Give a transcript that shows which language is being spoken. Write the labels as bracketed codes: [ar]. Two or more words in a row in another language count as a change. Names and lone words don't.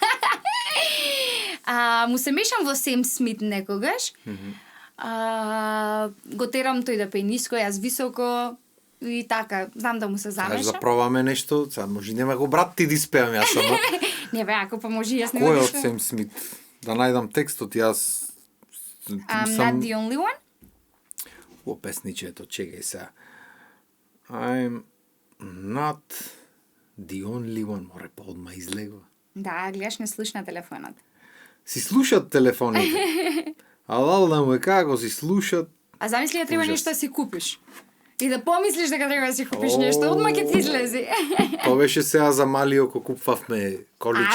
[mk] Му се мешам во Сем Смит некогаш. Го терам тој да пее ниско, јас високо и така, знам да му се замеша. Кажеш да пробаме нешто, сега може нема го брат ти да испеам јас само. Не бе, ако па може јас не. Кој е од Сем Смит? Да најдам текстот, јас [en] I'm not the only one? [mk] О, песничето, чекај сега. [en] I'm not the only one. [mk] Море поодма излегува. Да, гледаш, не слушна телефонот. си слушат телефоните. А да му е како си слушат. А замисли да треба Ужас. нешто да си купиш. И да помислиш дека треба да си купиш нешто, одма ќе ти излези. Тоа беше сега за Малио ко купвавме колички,